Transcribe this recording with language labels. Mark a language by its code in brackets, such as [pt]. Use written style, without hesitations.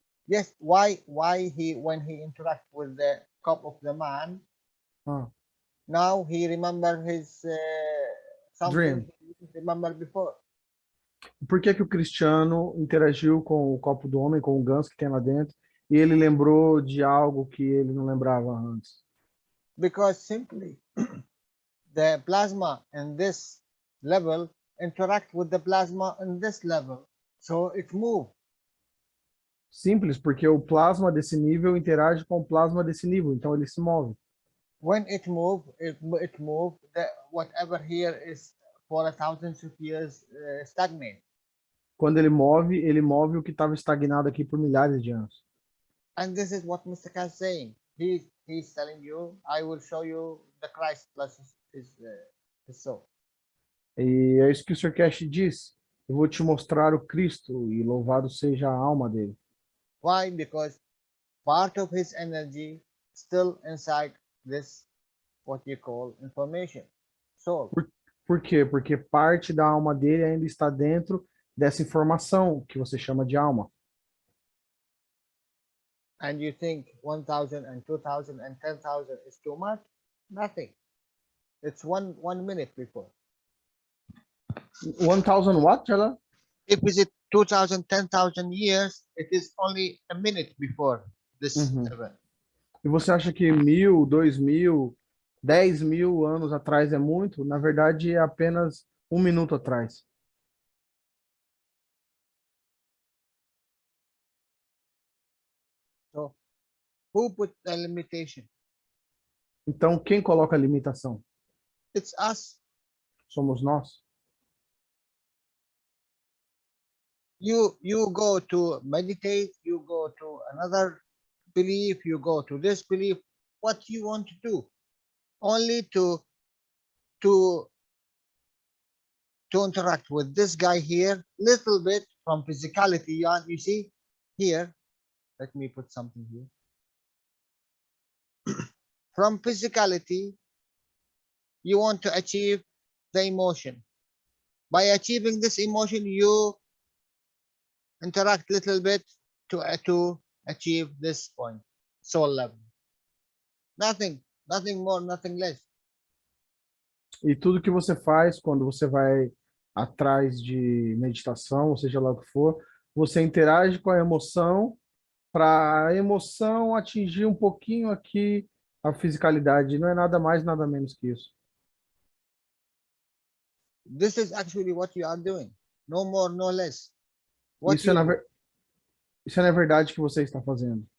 [en] Yes, why he when he interact with the cup of the man, now he remember his something Dream. he didn't remember before. [pt] Por que que o Cristiano interagiu com o copo do homem, com o Gans que tem lá dentro, e ele lembrou de algo que ele não lembrava antes? [en] Because simply the plasma in this level interact with the plasma in this level, so it move. [pt] Simples, porque o plasma desse nível interage com o plasma desse nível, então ele se move. [en] When it move, it move. Whatever here is for thousands of years stagnate. [pt] Quando ele move o que estava estagnado aqui por milhares de anos. [en] And this is what Mr. Khan is saying. He's telling you, I will show you the Christ plus his soul. [pt] E é isso que o Sr. Cash diz. Eu vou te mostrar o Cristo e louvado seja a alma dele. [en] Why? Because part of his energy still inside this, what you call information, soul. [pt] Por quê? Porque parte da alma dele ainda está dentro dessa informação que você chama de alma. [en] And you think 1,000 and 2,000 and 10,000 is too much? Nothing. It's one minute before. 1,000 what, Jalal? If it's 2,000, 10,000 years, it is only a minute before this event. [pt] E você acha que 1.000, 2.000, 10.000 anos atrás é muito? Na verdade, é apenas 1 minuto atrás. [en] So, who put the limitation? [pt] Então, quem coloca a limitação? [en] It's us. [pt] Somos nós. [en] You go to meditate, you go to another belief, you go to this belief. What you want to do? Only to interact with this guy here, little bit from physicality. You see here. Let me put something here. From physicality, you want to achieve the emotion. By achieving this emotion, you interact little bit to achieve this point, soul level. Nothing more, nothing less. [pt] E tudo que você faz quando você vai atrás de meditação, ou seja lá o que for, você interage com a emoção para a emoção atingir um pouquinho aqui a fisicalidade. Não é nada mais, nada menos que isso. [en] This is actually what you are doing. No more, no less. [pt] Isso é na verdade que você está fazendo.